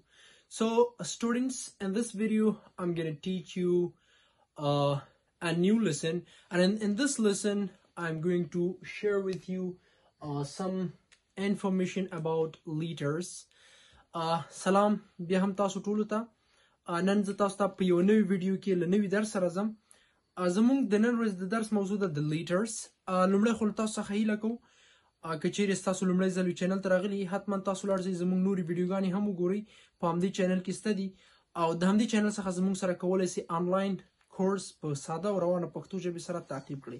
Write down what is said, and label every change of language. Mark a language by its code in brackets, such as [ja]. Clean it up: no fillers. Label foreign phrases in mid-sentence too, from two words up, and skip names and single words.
[en] So students, in this video I'm going to teach you a new lesson, and in this lesson I'm going to share with you some information about letters. [ps] سلام بیا هم تاسو ټولو ته نن زه تاسو ته په یو نوی ویډیو کې له نوي درس سره ځم. زموږ د نن ورځ د درس موضوع ده د لیټرز. لومړی خو له تاسو څخه هیله کوم که چیرې ستاسو لومړی ځل چینل ته راغلي حتما تاسو لاړ شئ زموږ نورې ویډیوګانې هم وګورئ په همدې چینل کې شته دي او د همدې چینل څخه زموږ سره کولی شئ [en] online course [ps] په ساده او روانه پښتو ژبې سره تعقیب کړئ.